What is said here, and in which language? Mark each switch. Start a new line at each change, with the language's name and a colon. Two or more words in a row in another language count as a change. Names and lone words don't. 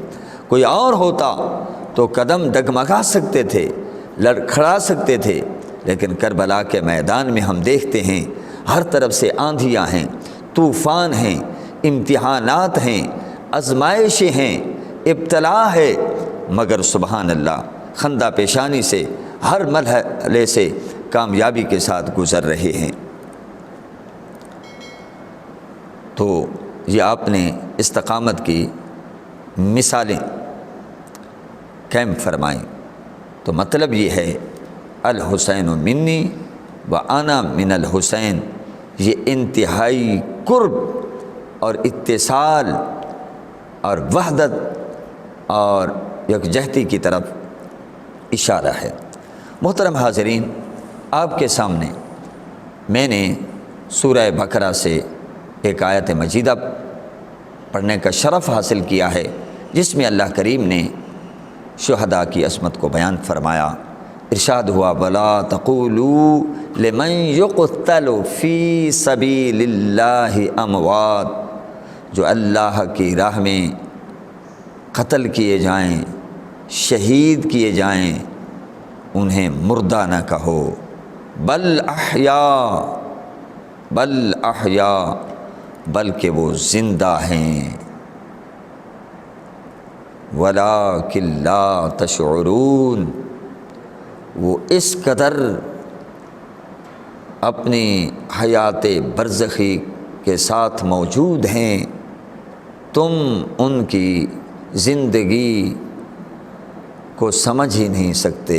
Urdu: کوئی اور ہوتا تو قدم ڈگمگا سکتے تھے، لڑکھڑا سکتے تھے، لیکن کربلا کے میدان میں ہم دیکھتے ہیں ہر طرف سے آندھیاں ہیں، طوفان ہیں، امتحانات ہیں، آزمائشیں ہیں، ابتلا ہے، مگر
Arabic: سبحان اللہ
Urdu: خندہ پیشانی سے ہر مرحلے سے کامیابی کے ساتھ گزر رہے ہیں۔ تو یہ آپ نے استقامت کی مثالیں قائم فرمائیں، تو مطلب یہ ہے
Arabic: الحسین منی و انا من الحسین،
Urdu: یہ انتہائی قرب اور اتصال اور وحدت اور یکجہتی کی طرف اشارہ ہے۔ محترم حاضرین، آپ کے سامنے میں نے سورہ بقرہ سے ایک آیت مجیدہ پڑھنے کا شرف حاصل کیا ہے، جس میں اللہ کریم نے شہداء کی عظمت کو بیان فرمایا۔ ارشاد ہوا
Arabic: وَلَا تَقُولُوا لِمَنْ يُقْتَلُ فِي سَبِيلِ اللَّهِ أَمْوَاتٌ،
Urdu: جو اللہ کی راہ میں قتل کیے جائیں، شہید کیے جائیں، انہیں مردہ نہ کہو، بل احیاء، بلکہ وہ زندہ ہیں،
Arabic: وَلَٰكِن لَا تَشْعُرُونَ،
Urdu: وہ اس قدر اپنی حیات برزخی کے ساتھ موجود ہیں، تم ان کی زندگی کو سمجھ ہی نہیں سکتے۔